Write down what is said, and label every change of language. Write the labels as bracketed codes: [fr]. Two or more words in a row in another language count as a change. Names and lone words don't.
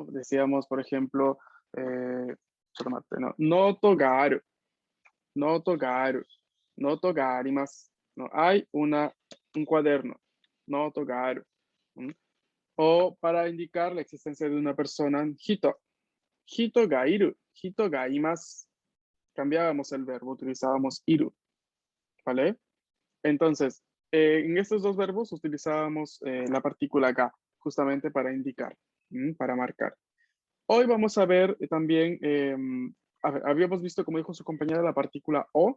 [es] Decíamos, por ejemplo, ¿no? [ja] ノートがある、ノートがある、ノートがあります, ¿no? [es] Hay un cuaderno, [ja] ノートがある. [es] ¿Mm? O para indicar la existencia de una persona, [ja] 人、人がいる、人がいます. [es] Cambiábamos el verbo, utilizábamos iru, ¿vale? Entonces, en estos dos verbos utilizábamos la partícula ga, justamente para indicar, para marcar. Hoy vamos a ver también, habíamos visto, como dijo su compañera, la partícula o.